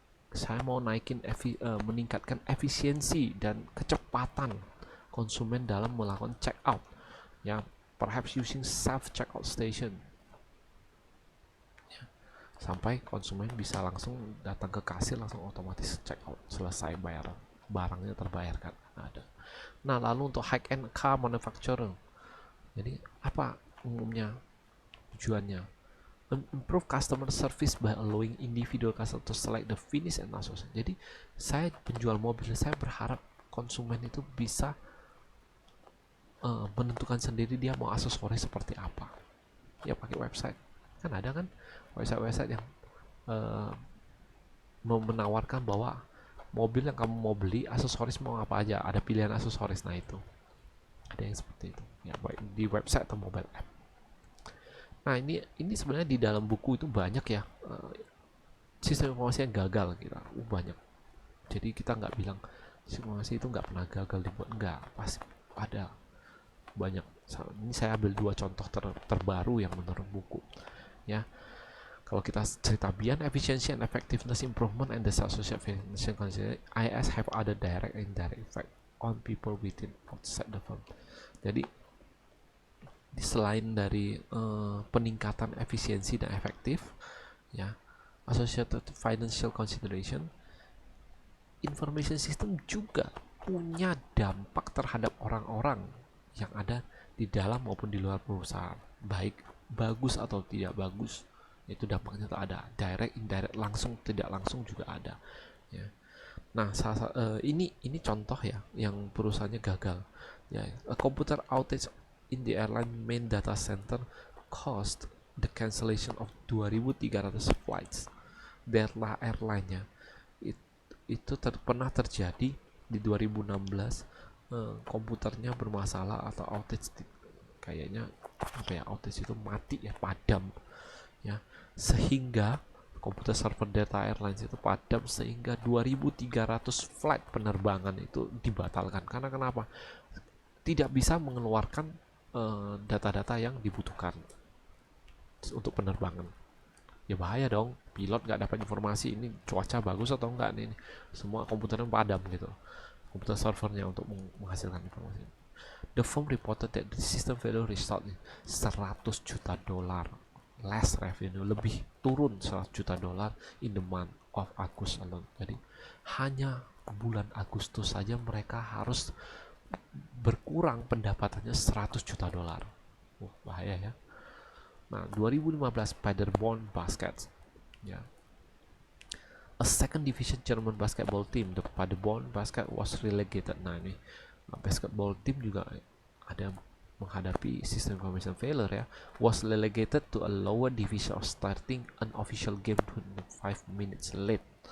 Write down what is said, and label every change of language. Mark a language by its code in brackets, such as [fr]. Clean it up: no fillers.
[id] Saya mau meningkatkan efisiensi dan kecepatan konsumen dalam melakukan check out, ya, [en] perhaps using self checkout station, [id] ya, sampai konsumen bisa langsung datang ke kasir, langsung otomatis check out, selesai bayar, barangnya terbayarkan ada. Nah, lalu untuk high end car manufacturer, jadi apa umumnya tujuannya? [en] Improve customer service by allowing individual customer to select the finish and association. [id] Jadi saya penjual mobil, saya berharap konsumen itu bisa menentukan sendiri dia mau aksesoris seperti apa. Ya pakai website, kan ada kan website yang uh, menawarkan bahwa mobil yang kamu mau beli aksesoris mau apa aja, ada pilihan aksesoris. Nah itu ada yang seperti itu ya, baik di website atau mobile app. Nah ini sebenarnya di dalam buku itu banyak ya, sistem informasi yang gagal kita banyak. Jadi kita nggak bilang sistem informasi itu nggak pernah gagal dibuat, nggak, pasti ada banyak. Ini saya ambil 2 contoh terbaru yang menurut buku ya. [en] Kalau kita cerita beyond efficiency and effectiveness improvement and the social financial consideration, IS have other direct and indirect effect on people within outside the firm. [id] Jadi selain dari peningkatan efisiensi dan efektif ya, [en] associated financial consideration, [id] information system juga punya dampak terhadap orang-orang yang ada di dalam maupun di luar perusahaan, baik bagus atau tidak bagus. Itu dampaknya tak ada, direct, indirect, langsung, tidak langsung juga ada ya. Nah ini contoh ya yang perusahaannya gagal ya. [en] A computer outage in the airline main data center caused the cancellation of 2.300 flights. [id] Delta airline-nya itu pernah terjadi di 2016. Komputernya bermasalah atau outage, kayaknya apa ya, outage itu mati ya, padam ya, sehingga komputer server Delta Airlines itu padam, sehingga 2.300 flight penerbangan itu dibatalkan. Karena kenapa? Tidak bisa mengeluarkan data-data yang dibutuhkan untuk penerbangan. Ya bahaya dong, pilot nggak dapat informasi ini cuaca bagus atau enggak nih, semua komputernya padam gitu, komputer servernya untuk menghasilkan informasi. [en] The firm reported that the system failure result $100 juta less revenue, [id] lebih turun $100 juta [en] in the month of August alone. [id] Jadi hanya bulan Agustus saja mereka harus berkurang pendapatannya $100 juta. Bahaya ya. [en] Nah 2015 Paderborn Baskets ya, a second division German basketball team, the Paderborn Basket was relegated. [id] Nah ini basketball team juga ada menghadapi system information failure ya, [en] was relegated to a lower division of starting an official game 25 minutes late.